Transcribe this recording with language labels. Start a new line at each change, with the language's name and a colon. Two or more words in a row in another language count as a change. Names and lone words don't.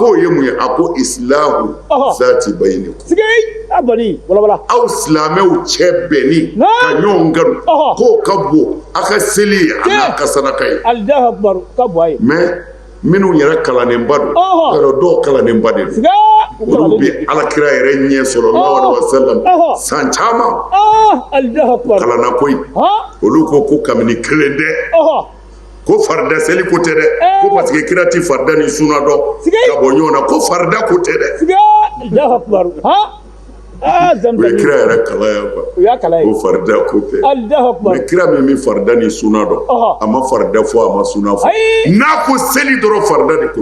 Bambara: o ye mun ye a ko
Arabic: إصلاح ذات بينكم
Bambara: aw silamɛw cɛ bɛnni ka ɲɔgɔn kanu k'o ka bon a ka seli ye a n'a ka sadaka ye mais minnu yɛrɛ kalanenba don yɔrɔ dɔw kalanenba de don olu bɛ Alakira yɛrɛ ɲɛ
Arabic: صلى الله عليه وسلم
Bambara: san caman kalanna koyi olu ko kabini kelen tɛ ko farida seli ko tɛ dɛ ko
French: parce que
Bambara: kira ti farida ni sunna dɔn ka bɔ ɲɔgɔn na ko farida ko tɛ dɛ o ye kira yɛrɛ kalaya ko farida ko tɛ mais kira min bɛ farida ni sunna dɔn a ma farida fɔ a ma sunna fɔ n'a ko seli dɔrɔn farida de ko